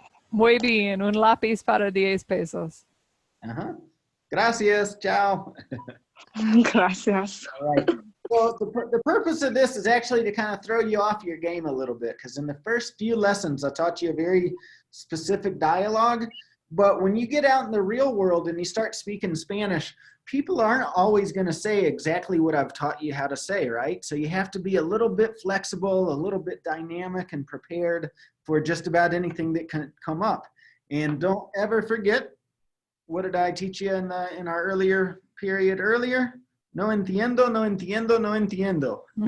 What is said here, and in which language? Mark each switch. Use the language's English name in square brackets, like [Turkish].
[Spanish] Muy bien, un lápiz para 10 pesos. Uh-huh. Gracias, ciao. Gracias. [English] All right. So the purpose of this is actually to kind of throw you off your game a little bit, because in the first few lessons, I taught you a very specific dialogue. But when you get out in the real world and you start speaking Spanish, people aren't always going to say exactly what I've taught you how to say, right? So you have to be a little bit flexible, a little bit dynamic and prepared for just about anything that can come up. And don't ever forget, what did I teach you in our earlier period earlier? [Spanish] No entiendo, no entiendo, no entiendo.